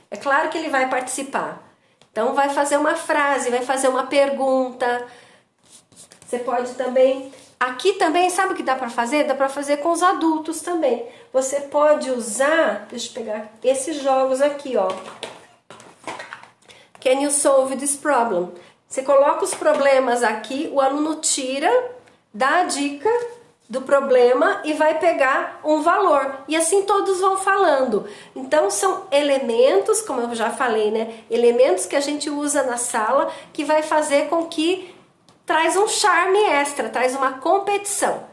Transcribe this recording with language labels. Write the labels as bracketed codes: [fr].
[pt] É claro que ele vai participar. Então vai fazer uma frase, vai fazer uma pergunta. Você pode também Aqui também, sabe o que dá para fazer? Dá para fazer com os adultos também. Você pode usar, deixa eu pegar esses jogos aqui, ó. [en] Can you solve this problem? [pt] Você coloca os problemas aqui, o aluno tira, dá a dica do problema e vai pegar um valor. E assim todos vão falando. Então são elementos, como eu já falei, né? Elementos que a gente usa na sala que vai fazer com que traz um charme extra, traz uma competição.